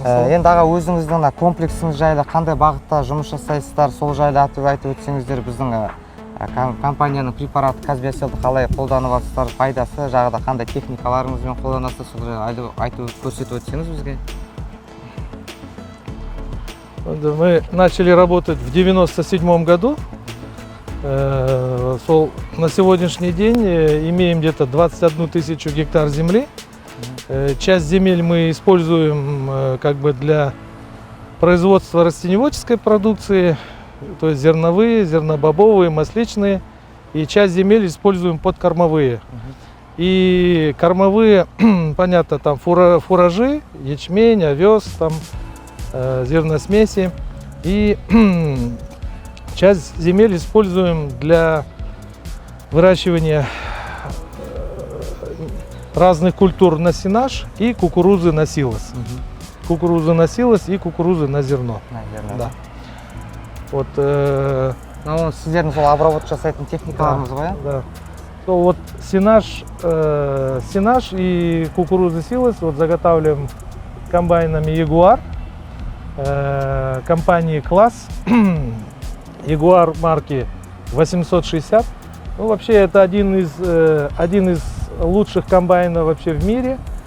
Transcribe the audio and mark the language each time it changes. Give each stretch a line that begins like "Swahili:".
Kazakh: Енді аға, өзіңіздің комплексіңіз жайлы қандай бағытта жұмыс жасайсыздар, сол жайлы айтып өтсеңіздер, біздің компанияның препараты казбиосилды қалай қолданып жатсыздар, пайдасы, жағыда қандай техникаларыңызбен қолданасыз, сол жайлы айтып көрсетіп өтсеңіз бізге.
Russian: Мы начали работать в 1997 году. На сегодняшний день имеем где-то 21 тысячу гектар земли. Часть земель мы используем как бы для производства растениеводческой продукции, то есть зерновые, зернобобовые, масличные. И часть земель используем под кормовые. И кормовые, понятно, там фуражи, ячмень, овес, там зерносмеси. И часть земель используем для выращивания разных культур на сенаж и кукурузы на силос. Кукурузы на силос и кукурузы на зерно. Да. Вот,
Kazakh: сіздердің сол обработка жасайтын техникаларыңыз ғой?
Russian: Да. Вот сенаж и кукурузы силос вот заготавливаем комбайнами Ягуар, компании Класс, Ягуар марки 860. Ну, вообще это один из лучших комбайнов вообще в мире.